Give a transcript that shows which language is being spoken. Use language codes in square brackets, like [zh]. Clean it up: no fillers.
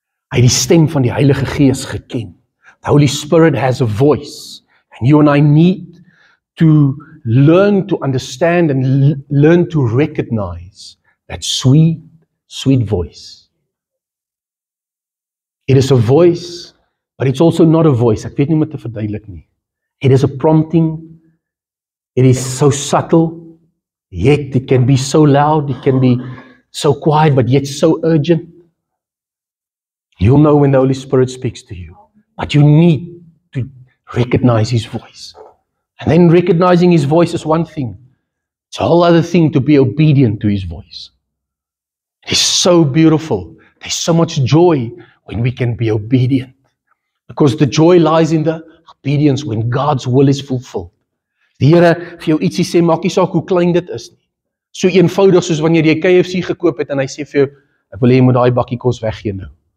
[af] Hy het die stem van die Heilige Gees geken. [en] The Holy Spirit has a voice, and you and I need to learn to understand and learn to recognize that sweet voice. It is a voice, but it's also not a voice. [af] Ek weet nie hoe om dit te verduidelik nie. [en] It is a prompting. It is so subtle, yet it can be so loud, it can be so quiet, but yet so urgent. You'll know when the Holy Spirit speaks to you, but you need to recognize his voice. And then recognizing his voice is one thing. It's a whole other thing to be obedient to his voice. It's so beautiful. There's so much joy when we can be obedient. Because the joy lies in the obedience when God's will is fulfilled. [af] Die Here vir jou ietsie sê, maak nie saak hoe klein dit is nie. So eenvoudig soos wanneer jy KFC gekoop het en hy sê vir jou, ek wil hê jy moet daai bakkie kos weggee nou.